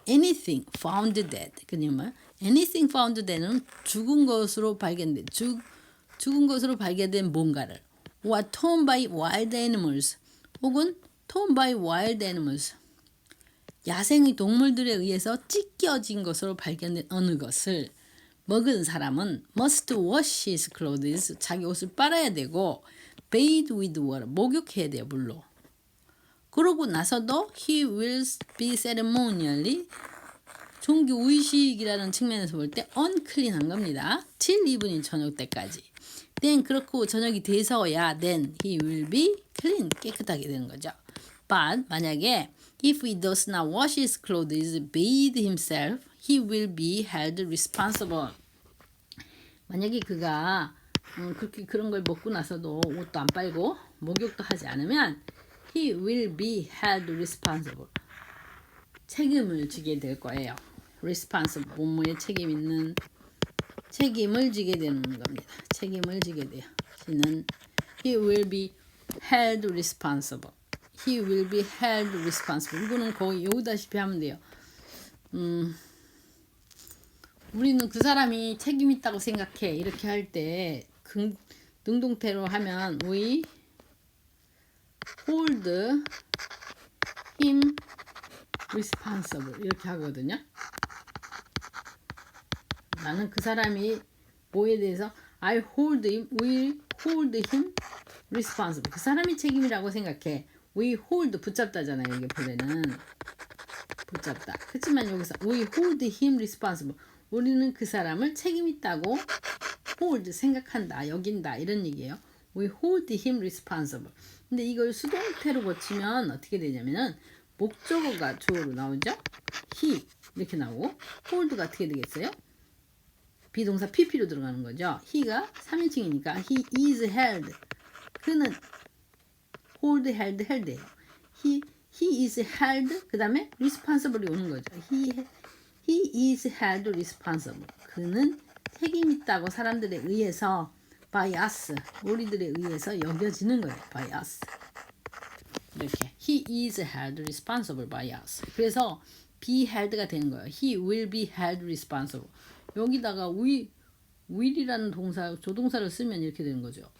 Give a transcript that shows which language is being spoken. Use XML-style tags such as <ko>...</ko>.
<en>anything found dead</en> <ko>그러면</ko> <en>anything found dead</en> <ko>는 죽은 것으로 발견된 죽은 것으로 발견된 뭔가를</ko> <en>or torn by wild animals</en> <ko>혹은</ko> <en>torn by wild animals</en> <ko>야생의 동물들에 의해서 찢겨진 것으로 발견된 어느 것을 먹은 사람은</ko> <en>must wash his clothes</en> <ko>자기 옷을 빨아야 되고</ko> <en>bathe with water</en> <ko>목욕해야 돼요 물로. 그러고 나서도</ko> <en>he will be ceremonially</en> <ko>종교 의식이라는 측면에서 볼 때 unclean한 겁니다.</ko> <en>till evening</en> <ko>저녁 때까지. then 그렇고 저녁이 돼서야</ko> <en>then he will be clean</en> <ko>깨끗하게 되는 거죠.</ko> <en>but</en> <ko>만약에</ko> <en>if he does not wash his clothes, bathe himself, he will be held responsible.</en> <ko>만약에 그가 그렇게 그런 걸 먹고 나서도 옷도 안 빨고 목욕도 하지 않으면</ko> <en>he will be held responsible.</en> <ko>책임을 지게 될 거예요. responsible 뭐뭐에 책임 있는 책임을 지게 되는 겁니다. 책임을 지게 돼요. 그는</ko> <en>he will be held responsible. he will be held responsible.</en> <ko>이거는 거의 여기다시피 하면 돼요. 우리는 그 사람이 책임 있다고 생각해. 이렇게 할 때 능동태로 하면</ko> <en>we hold him responsible</en> <ko>이렇게 하거든요. 나는 그 사람이 뭐에 대해서</ko> <en>I hold him, we hold him responsible.</en> <ko>그 사람이 책임이라고 생각해.</ko> <en>we hold</en> <ko>붙잡다잖아요. 이게 본래는 붙잡다. 그렇지만 여기서</ko> <en>we hold him responsible.</en> <ko>우리는 그 사람을 책임 있다고</ko> <en>hold</en> <ko>생각한다, 여긴다 이런 얘기예요.</ko> <en>We hold him responsible.</en> <ko>근데 이걸 수동태로 고치면 어떻게 되냐면은 목적어가 주어로 나오죠. he 이렇게 나오고 hold가 어떻게 되겠어요? 비동사 pp로 들어가는 거죠. he가 3인칭이니까</ko> <en>he is held.</en> <ko>그는 hold, held예요.</ko> <en>he is held.</en> <ko>그 다음에 responsible이 오는 거죠.</ko> <en>He is held responsible.</en> <ko>그는 책임 있다고 사람들에 의해서</ko> <en>by us,</en> <ko>우리들에 의해서 여겨지는 거예요.</ko> <en>by us.</en> <ko>이렇게</ko> <en>he is held responsible by us.</en> <ko>그래서 be held가 되는 거예요.</ko> <en>He will be held responsible.</en> <ko>여기다가 will이라는 동사, 조동사를 쓰면 이렇게 되는 거죠.</ko>